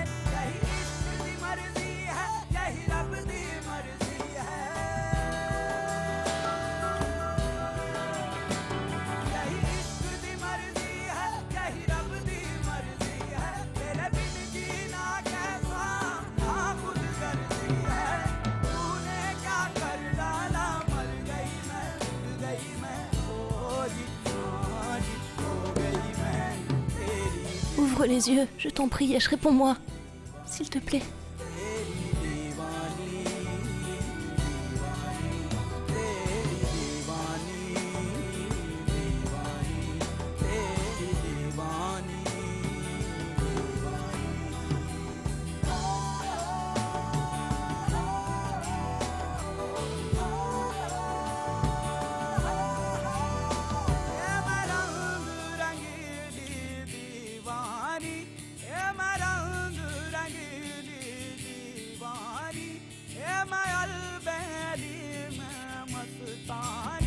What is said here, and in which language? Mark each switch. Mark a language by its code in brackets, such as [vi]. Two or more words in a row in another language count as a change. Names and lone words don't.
[hi] यही इश्क दी मर्जी है, यही रब दी मर्जी है, यही इश्क दी मर्जी है, यही रब दी मर्जी है। तेरे बिन जीना कैसा हाँ खुद गर्जी है। तूने क्या कर डाला, मर गई मैं, उठ गई मैं, ओ जी हाँ जी, हो गई मैं तेरी [fr] Ouvre les yeux, je t'en prie, Yesh, réponds-moi. S'il te plaît. [hi] तेरी दीवानी दीवानी, तेरी दीवानी दीवानी, तेरी दीवानी ये मैं रंग रंगीली दीवानी, ये मैं रंग रंगीली दीवानी, ये मैं अलबेली में मस्तानी।